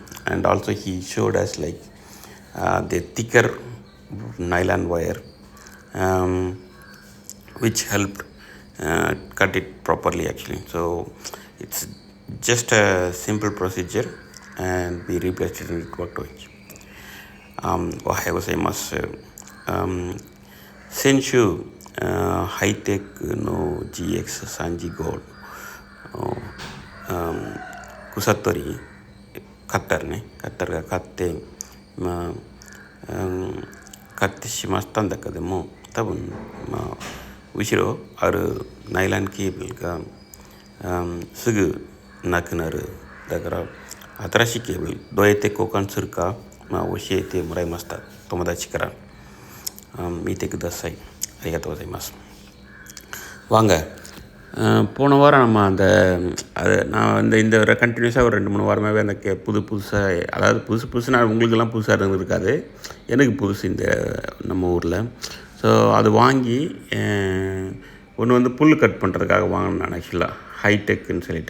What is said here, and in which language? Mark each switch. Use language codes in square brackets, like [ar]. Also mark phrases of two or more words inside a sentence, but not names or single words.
[en] And also he showed us like the thicker nylon wire, which helped cut it properly actually. So it's just a simple procedure, and we replaced it and it worked well. [ja] おはようございます。先週、HiTech の GX35 草取りカッターが買って、買ってしまったんだけども、多分、後ろあるナイロンケーブルが、すぐなくなる。だから新しいケーブルどうやって交換するか、教えてもらいました。友達から、見てください。ありがとうございます。 [ta] வாங்க, போன வாரம் நம்ம நான் இந்த ஒரு கண்டினியூஸாக ஒரு 2-3 வாரமாகவே அந்த புதுசாக, அதாவது புதுசுனா உங்களுக்கெல்லாம் புதுசாக இருக்காது, எனக்கு புதுசு இந்த நம்ம ஊரில். ஸோ அது வாங்கி ஒன்று வந்து புல் கட் பண்ணுறதுக்காக வாங்கினேன் நான் ஆக்சுவலாக, ஹைடெக்குன்னு சொல்லிட்டு.